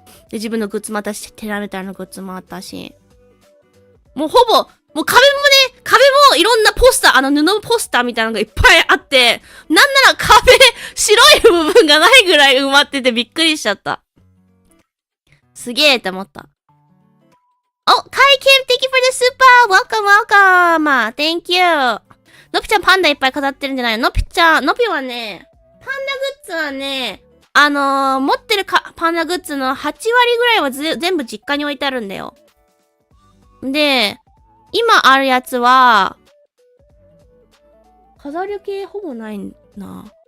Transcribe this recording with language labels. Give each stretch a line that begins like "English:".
Japanese: で、自分のグッズもあったし、テラメタルのグッズもあったし。もうほぼ、もう壁もいろんなポスター、布ポスターみたいなのがいっぱいあって、なんなら壁、白い部分がないぐらい埋まっててびっくりしちゃった。すげえって思った。
English: お、カイケン、thank you for the super! welcome! thank you!
Japanese: のぴちゃんパンダいっぱい飾ってるんじゃないの？のぴはね、パンダグッズはね、持ってるパンダグッズの8割ぐらいは全部実家に置いてあるんだよ。で、今あるやつは、飾る系ほぼないな。